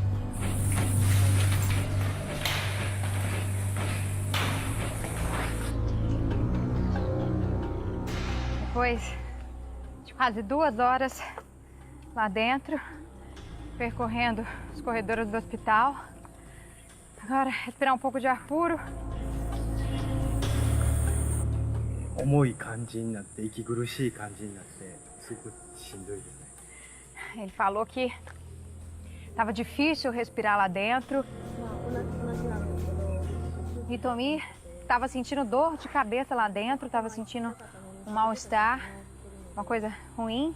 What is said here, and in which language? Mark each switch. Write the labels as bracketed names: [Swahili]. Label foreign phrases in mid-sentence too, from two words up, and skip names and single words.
[Portuguese] Depois de quase 2 horas lá dentro, percorrendo os corredores do hospital. Agora, respirar um pouco de ar puro. [Japanese] 重い感じになって息苦しい感じになってす [Portuguese] Ele falou que estava difícil respirar lá dentro. Hitomir estava sentindo dor de cabeça lá dentro, estava sentindo um mal-estar, uma coisa ruim.